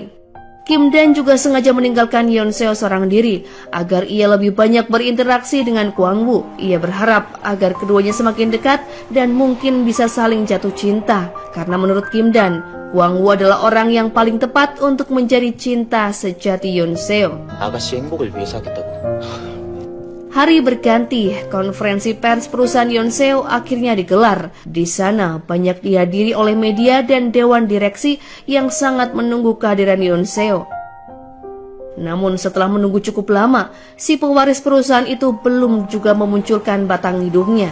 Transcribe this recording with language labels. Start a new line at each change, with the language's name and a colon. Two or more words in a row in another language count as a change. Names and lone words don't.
Indonesian: Kim Dan juga sengaja meninggalkan Yeon Seo seorang diri agar ia lebih banyak berinteraksi dengan Kwang Woo. Ia berharap agar keduanya semakin dekat dan mungkin bisa saling jatuh cinta. Karena menurut Kim Dan, Kwang Woo adalah orang yang paling tepat untuk menjadi cinta sejati Yeon Seo.
Korean: 아가씨 행복을 위해서 하겠다고.
Indonesian: Hari berganti, konferensi pers perusahaan Yeon Seo akhirnya digelar. Di sana banyak dihadiri oleh media dan dewan direksi yang sangat menunggu kehadiran Yeon Seo. Namun setelah menunggu cukup lama, si pewaris perusahaan itu belum juga memunculkan batang hidungnya.